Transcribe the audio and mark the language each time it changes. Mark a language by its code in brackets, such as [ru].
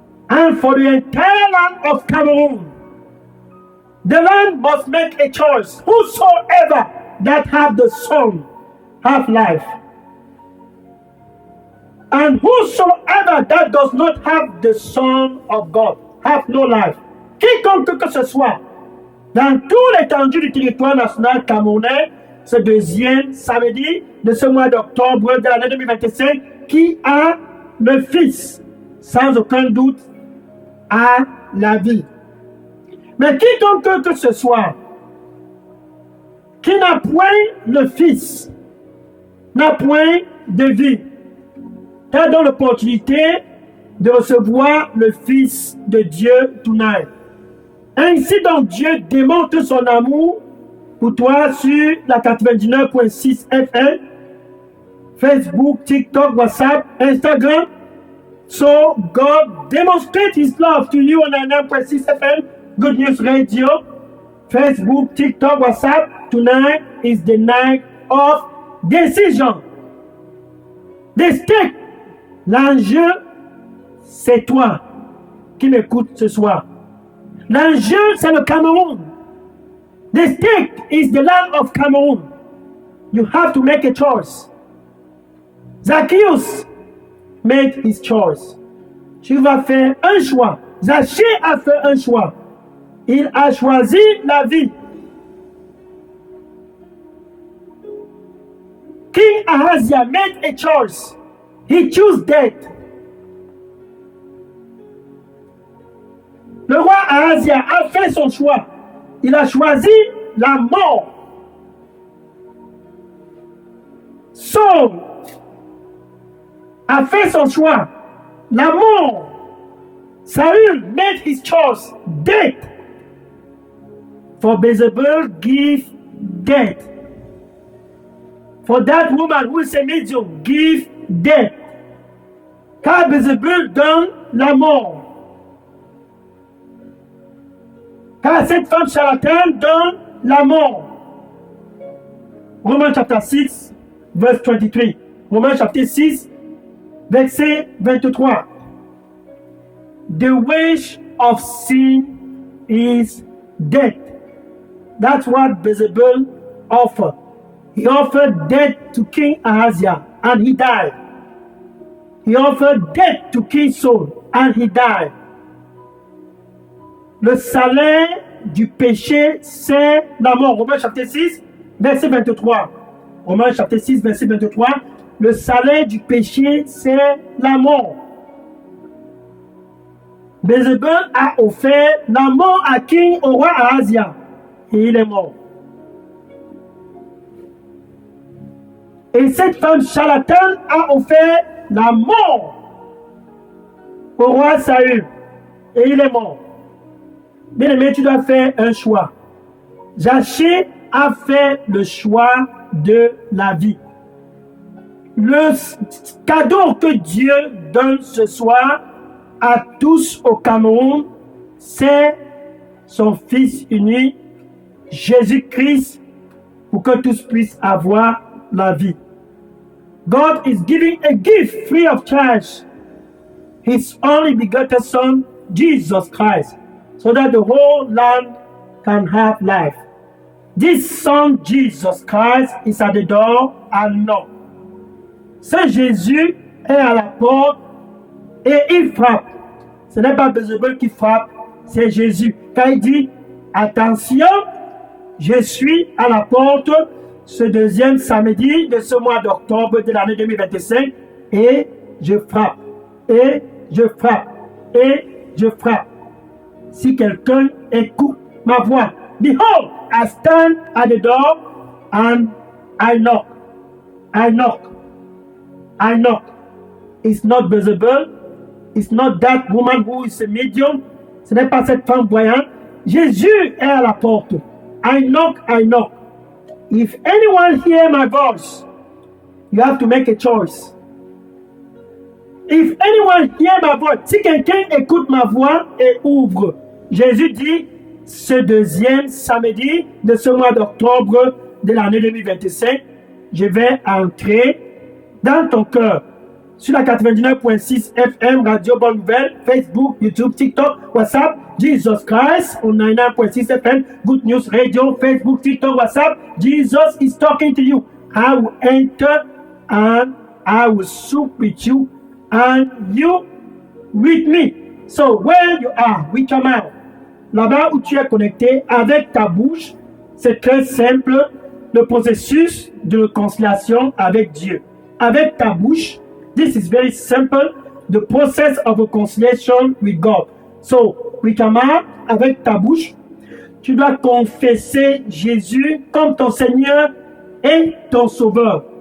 [en] And for the entire land of Cameroon, the land must make a choice. Whosoever that have the Son have life. And whosoever that does not have the Son of God have no life. [fr] Quiconque que ce soit, dans tout l'étendue du territoire national camerounais, ce deuxième samedi de ce mois d'octobre de l'année 2025, qui a le Fils, sans aucun doute, a la vie. Mais quiconque que ce soit, qui n'a point le Fils, n'a point de vie, t'as donc l'opportunité de recevoir le Fils de Dieu [en] tonight. [fr] Ainsi donc Dieu démontre son amour pour toi sur la 99.6 FM, Facebook, TikTok, WhatsApp, Instagram. [en] So God demonstrates his love to you on 9.6 FM, Good News Radio, Facebook, TikTok, WhatsApp. Tonight is the night of decision. The stake. [fr] L'enjeu, c'est toi qui m'écoutes ce soir. L'enjeu, c'est le Cameroun. [en] The stake is the land of Cameroon. You have to make a choice. Zacchaeus made his choice. [fr] Tu vas faire un choix. Zachée a fait un choix. Il a choisi la vie. [en] King Ahazia made a choice. He chose death. [fr] Le roi Ahazia a fait son choix. Il a choisi la mort. Saul a fait son choix. La mort. [en] Saul made his choice, death. For Beelzebul give death. For that woman who is a medium, give death. [fr] Car Beelzebul donne la mort. Car cette femme charlatane donne la mort. Romains chapitre 6, verse 23. Romains chapitre 6, verset 23. [en] The wage of sin is death. That's what Beelzebul offered. He offered death to King Ahaziah, and he died. He offered death to King Saul, and he died. [fr] Le salaire du péché, c'est la mort. Romains chapitre 6, verset 23. Romains chapitre 6, verset 23. Le salaire du péché, c'est la mort. Beelzebul a offert la mort à King, au roi Ahaziah, et il est mort. Et cette femme charlatane a offert la mort au roi Saül, et il est mort. Bien aimé, tu dois faire un choix. Zaché a fait le choix de la vie. Le cadeau que Dieu donne ce soir à tous au Cameroun, c'est son Fils unique, Jésus-Christ, pour que tous puissent avoir la vie. [en] God is giving a gift free of charge, His only begotten Son, Jesus Christ, so that the whole land can have life. This Son, Jesus Christ, is at the door and knock. [fr] Ce Jésus est à la porte et il frappe. Ce n'est pas Beelzebul qui frappe, c'est Jésus. Car il dit, attention, je suis à la porte ce deuxième samedi de ce mois d'octobre de l'année 2025 et je frappe, et je frappe, et je frappe. Si quelqu'un écoute ma voix, [en] behold, I stand at the door and I knock. I knock. I knock. It's not Beelzebul. It's not that woman who is a medium. [fr] Ce n'est pas cette femme voyante. Jésus est à la porte. [en] I knock, I knock. If anyone hear my voice, you have to make a choice. If anyone hear my voice, [fr] si quelqu'un écoute ma voix et ouvre, Jésus dit, ce deuxième samedi de ce mois d'octobre de l'année 2025, je vais entrer dans ton cœur. Sur la 99.6 FM, Radio Bonne Nouvelle, [en] Facebook, YouTube, TikTok, WhatsApp, Jesus Christ, on 99.6 FM, Good News Radio, Facebook, TikTok, WhatsApp, Jesus is talking to you. I will enter and I will sup with you and you with me. So where you are, with your mouth, [fr] là-bas où tu es connecté avec ta bouche, c'est très simple, le processus de réconciliation avec Dieu. Avec ta bouche, [en] this is very simple, the process of reconciliation with God. So, with your mouth, [fr] avec ta bouche, tu dois confesser Jésus comme ton Seigneur et ton Sauveur.